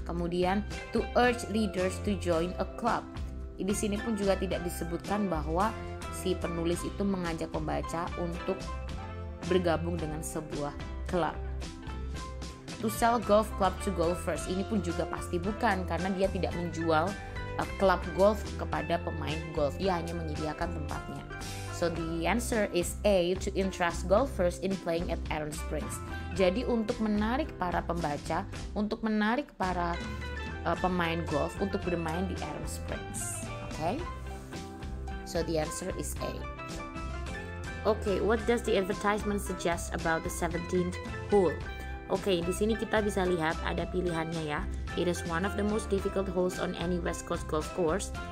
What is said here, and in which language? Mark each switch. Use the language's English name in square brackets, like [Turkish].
[Indonesian] Kemudian [English] to urge readers to join a club. [Indonesian] Di sini pun juga tidak disebutkan bahwa si penulis itu mengajak pembaca untuk bergabung dengan sebuah klub. [English] To sell golf club to golfers, [Indonesian] ini pun juga pasti bukan karena dia tidak menjual klub golf kepada pemain golf, dia hanya menyediakan tempatnya. [English] So the answer is A, to interest golfers in playing at Aaron Springs. [Indonesian] Jadi untuk menarik para pembaca, untuk menarik para pemain golf untuk bermain di Aaron Springs. [English] Okay? So the answer is A. Okay, what does the advertisement suggest about the 17th hole? [Indonesian] Okay, di sini kita bisa lihat ada pilihannya ya. [English] It is one of the most difficult holes on any West Coast golf course.